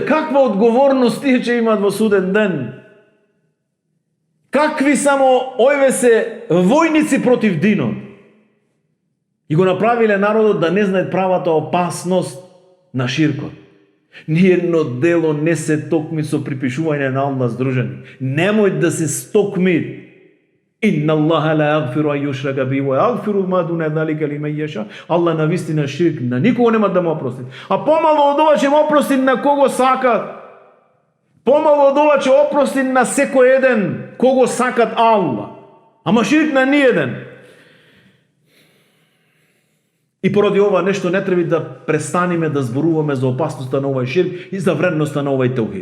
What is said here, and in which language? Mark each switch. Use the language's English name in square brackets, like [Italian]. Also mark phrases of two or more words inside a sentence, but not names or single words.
[Macedonian] Каква одговорност тие ќе имаат во суден ден? Какви само овие се војници против динот? И го направиле народот да не знае правата опасност на ширкот. Ниедно дело не се токми со припишување на Аллах здружени. Немој да се стокми. [Arabic] إن الله لا يغفر أن يشرك به ويغفر ما دون ذلك لمن يشاء. [Macedonian] Аллах навистина ширк на никого нема да му опрости. А помало од ова ќе му опрости на кого сакат. Помало од ова ќе опрости на секој еден кого сакат Аллах. Ама ширк на ниеден. И поради ова нешто не треба да престанеме да зборуваме за опасноста на овој ширк и за вредноста на овој таухид.